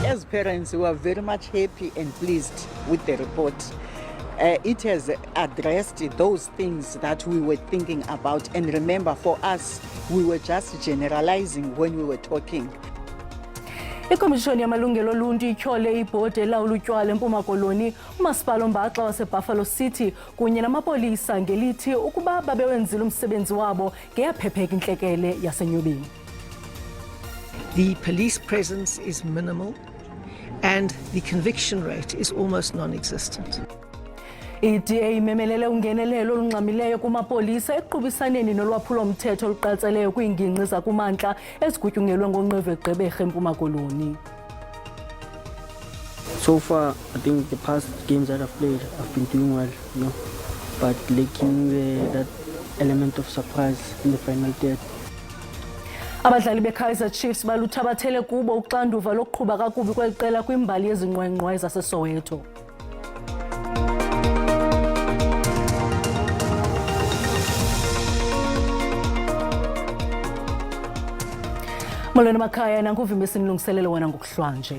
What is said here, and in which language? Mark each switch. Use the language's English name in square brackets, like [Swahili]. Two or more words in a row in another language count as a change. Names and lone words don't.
[English] parents were very much happy and pleased with the report. It has addressed those things that we were thinking about. And remember, for us, we were just generalizing when we were talking. [Xhosa] Ikomishoni yamalungelo oluntu ityhole ibhodi elawula utywala eMpuma Koloni, umasipala ombaxa waseBuffalo City kunye namapolisa ngelithi ukuba babewenzile umsebenzi wabo ngeyaphepheka intlekele yaseNyobeni. [English] The police presence is minimal and the conviction rate is almost non-existent. [Xhosa] I-DA imemelele ungenelelo olungxamileyo kumapolisa ekuqubisaneni nolwaphulo-mthetho oluqatseleyo kwiingingqi zakumantla ezigutyungelwe ngoNqeve Gqeberha eMpuma Koloni. [English] So far, I think the past games that I've played, I've been doing well, you know, but lacking that element of surprise in the final third. [Xhosa] Abadlali beKaizer Chiefs baluthabathele kubo uxanduva lokuqhuba kakubi kweli qela kwimbali yezinqwenqwa zaseSoweto. Molweni makhaya, nankuvimba esinilungiselelo wena ngokuhlwanje.